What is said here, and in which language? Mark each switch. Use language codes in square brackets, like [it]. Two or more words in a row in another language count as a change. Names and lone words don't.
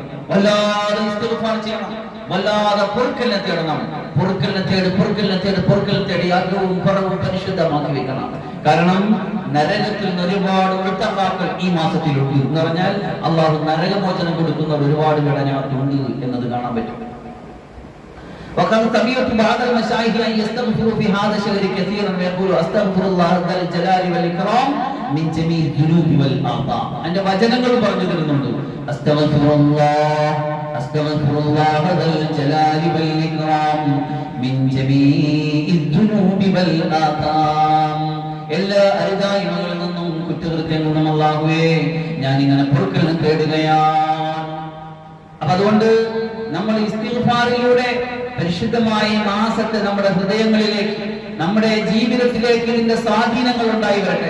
[ml] വല്ലാതെ ഇസ്തിഗ്ഫാർ ചെയ്യണം, വല്ലാതെ പൊറുക്കലിനെ തേടണം. പൊറുക്കലിനെ തേടി അകവും പുറവും പരിശുദ്ധമാക്കി വെക്കണം. കാരണം നരകത്തിൽ നിന്ന് ഒരുപാട് ഉൾത്തക്കാക്കൾ ഈ മാസത്തിലുണ്ട് എന്ന് പറഞ്ഞാൽ അള്ളാഹു നരകമോചനം കൊടുക്കുന്ന ഒരുപാട് ഘടനകളുണ്ട് എന്നത് കാണാൻ പറ്റും. [ar] وقد سمعت بعض المشايخ ان يستغفروا في هذا الشهر كثيرا ويقول استغفر الله ذا الجلال والاكرام من جميع الذنوب والاخطاء. [ml] അതിന്റെ വചനങ്ങൾ പറഞ്ഞു തരുന്നുണ്ട്. [ar] أستغفر الله ذا الجلال والإكرام من جميع الذنوب والاخطاء. [ml] എല്ലാ അരുതായ്മകളിൽ നിന്നും കുറ്റകൃത്യങ്ങളിൽ നിന്നും അല്ലാഹുവേ ഞാൻ ഇങ്ങനെ പൊറുക്കലിനെ തേടുകയാണ്. അപ്പൊ അതുകൊണ്ട് നമ്മൾ ഇസ്തിഗ്ഫാറിലൂടെ പരിശുദ്ധമായ മാസത്തെ നമ്മുടെ ഹൃദയങ്ങളിലേക്ക്, നമ്മുടെ ജീവിതത്തിലേക്ക് ഇതിന്റെ സ്വാധീനങ്ങൾ ഉണ്ടായി വരട്ടെ.